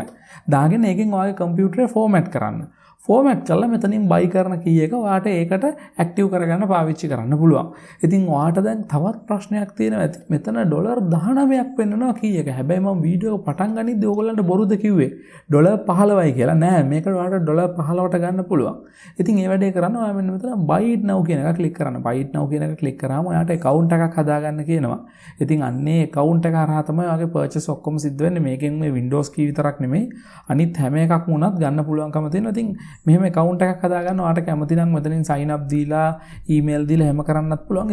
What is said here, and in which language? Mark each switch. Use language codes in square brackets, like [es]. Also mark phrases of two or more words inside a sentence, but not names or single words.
[si] දාගෙන ඒකෙන් ඔයාගේ computer format කරන්න. format කරලා මෙතනින් buy කරන key එක ඔයාට ඒකට active කරගන්න පාවිච්චි කරන්න පුළුවන්. ඉතින් ඔයාට දැන් තවත් ප්‍රශ්නයක් තියෙනවා ඇති. මෙතන $19ක් පෙන්නනවා key එක. හැබැයි මම වීඩියෝ එක පටන් ගනිද්දී ඕගොල්ලන්ට බොරුද කිව්වේ? $15යි කියලා. නෑ මේක ඔයාට $15ට ගන්න පුළුවන්. ඉතින් ඒ වැඩේ කරන්න ඔයා මෙන්න මෙතන [en] buy it now [si] කියන එක click කරන්න. [en] buy it now [si] කියන එක click කරාම ඔයාට account එකක් හදාගන්න කියනවා. ඉතින් අන්නේ account එක හරහා තමයි ඔයාගේ purchase ඔක්කොම සිද්ධ වෙන්නේ. මේකෙන් මේ Windows key විතරක් නෙමෙයි අනිත් හැම එකක්ම උනත් ගන්න පුළුවන්කම තියෙනවා. ඉතින් මෙහෙම account එකක් හදාගන්න ඔයාට කැමති නම් මෙතනින් [en] sign up [si] දීලා email දීලා හැම කරන්නත් පුළුවන්.